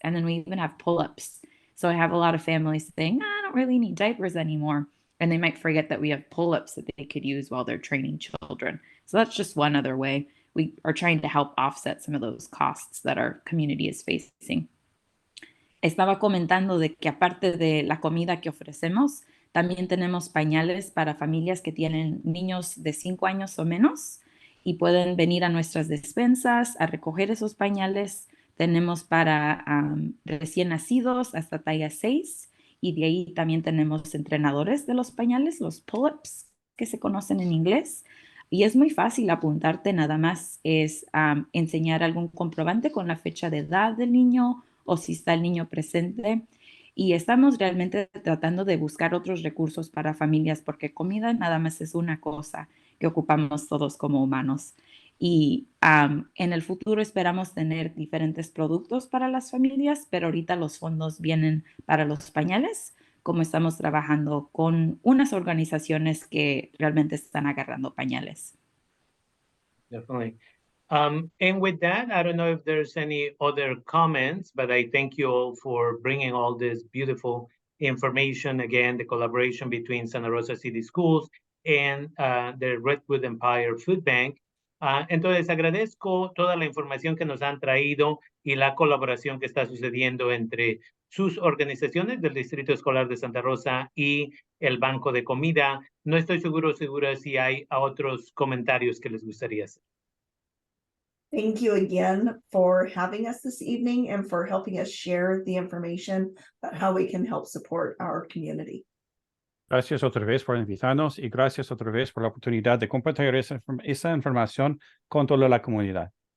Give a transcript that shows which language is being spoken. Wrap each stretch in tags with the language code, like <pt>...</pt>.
<en>And then we even have pull-ups. So I have a lot of families saying, I don't really need diapers anymore. And they might forget that we have pull-ups that they could use while they're training children. So that's just one other way. We are trying to help offset some of those costs that our community is facing.</en> <es>Estaba comentando de que aparte de la comida que ofrecemos, también tenemos pañales para familias que tienen niños de 5 años o menos y pueden venir a nuestras despensas a recoger esos pañales. Tenemos para recién nacidos hasta talla 6 y de ahí también tenemos entrenadores de los pañales, los pull-ups que se conocen en inglés. Y es muy fácil apuntarte, nada más es enseñar algún comprobante con la fecha de edad del niño o si está el niño presente. Y estamos realmente tratando de buscar otros recursos para familias porque comida nada más es una cosa que ocupamos todos como humanos. Y en el futuro esperamos tener diferentes productos para las familias, pero ahorita los fondos vienen para los pañales, como estamos trabajando con unas organizaciones que realmente están agarrando pañales.</es> <en>Definitely. And with that, I don't know if there's any other comments, but I thank you all for bringing all this beautiful information. Again, the collaboration between Santa Rosa City Schools and the Redwood Empire Food Bank.</en> <es>Entonces, agradezco toda la información que nos han traído y la colaboración que está sucediendo entre sus organizaciones del Distrito Escolar de Santa Rosa y el Banco de Comida. No estoy segura si hay otros comentarios que les gustaría hacer.</es> <en>Thank you again for having us this evening and for helping us share the information about how we can help support our community.</en> <es>Gracias otra vez por invitarnos y gracias otra vez por la oportunidad de compartir esa información con toda la comunidad.</es>